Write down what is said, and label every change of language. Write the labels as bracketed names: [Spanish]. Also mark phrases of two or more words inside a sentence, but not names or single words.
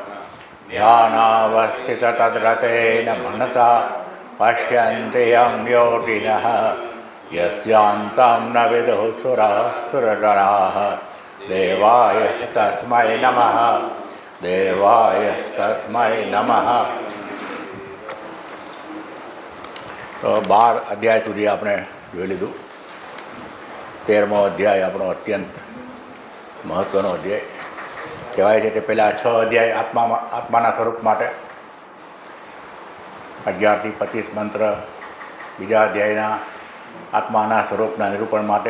[Sanskrit] ध्यानावस्थिततद्रतेन मनसा पश्यन्ति यं योगिनः यस्यान्तं न विदुः सुरगणाः। देवाय तस्मै नमः देवाय तस्मै नमः। [Gujarati] તો 12 અધ્યાય સુધી આપણે જોઈ લીધું. 13મો અધ્યાય આપણો અત્યંત મહત્ત્વનો અધ્યાય કહેવાય છે કે પહેલાં 6 અધ્યાય આત્માના સ્વરૂપ માટે, 11 થી 25 મંત્ર બીજા અધ્યાયના આત્માના સ્વરૂપના નિરૂપણ માટે.